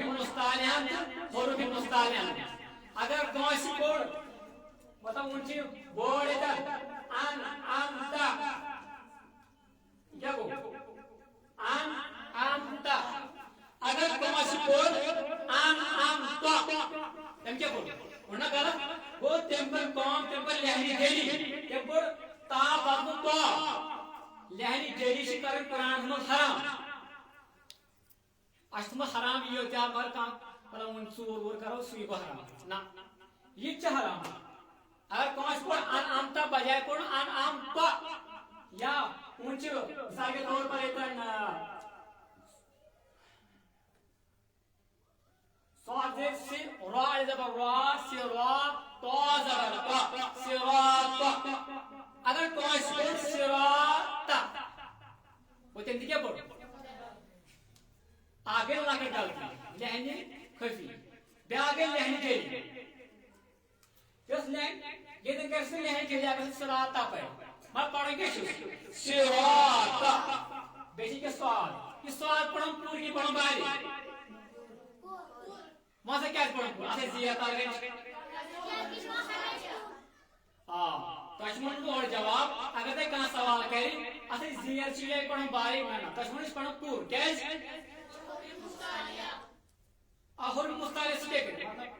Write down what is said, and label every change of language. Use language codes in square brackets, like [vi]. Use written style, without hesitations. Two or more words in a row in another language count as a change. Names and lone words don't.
[ks] مستعلیٰ تہٕ حروف مستعلیٰ اگر کٲنٛسہِ کوٚر مطلب وۄنۍ چھِ بورڈ ییٚتٮ۪ن ان امتا کیٛاہ گوٚو ان امتا اگر کٲنٛسہِ کوٚر ان امتا تٔمۍ کیٛاہ کوٚر نا غلط گوٚو تٔمۍ کٔر کٲم تٔمۍ کٔر لہری جری تٔمۍ کوٚر تا بدلہٕ تو لہری جری چھِ کرٕنۍ قرآنس منٛز حرام اَسہِ چھُ حرام یہِ یوت مگر کانٛہہ مطلب وۄنۍ ژوٗر ووٗر کرو سُے گوٚو حرام نہ یہِ تہِ چھُ حرام اگر کٲنٛسہِ کوٚر ان امتا بجاے کوٚر ان امتا یا وۄنۍ چھِ [ur] مثال کے طور پر [ks] ییٚتٮ۪ن صاد سے را زبر را صراط تو زبر تو صراط اگر کٲنٛسہِ کوٚر صراط گوٚو تٔمۍ تہِ کیٛاہ کوٚر اکھ گٔے لۄکٕٹ غلطی لہنہِ خفی بیٛاکھ گٔے لہنہِ جری یۄس ییٚتٮ۪ن گژھِ نہٕ لہنہِ جری اگر صراط پرِ مگر پرُن کیٛاہ چھُ صراط بیٚیہِ چھِ ییٚکیٛاہ صاد یہِ صاد پرُن پوٗرٕ یہِ پرُن باریٖک وۄنۍ سا کیٛازِ پرُن پوٗرٕ اَتھ ہے زیٖر تل گٔے تۄہہِ چھُ وَنُن اورٕ جواب اگر تۄہہِ کانٛہہ سوال کرِ اَتھ ہے زیٖر چھِ یہِ پرُن باریٖک نہ تۄہہِ چھُ وَنُن یہِ چھُ پرُن پوٗرٕ کیٛازِ حروف مستعلیٰ سۭتۍ کیٛاہ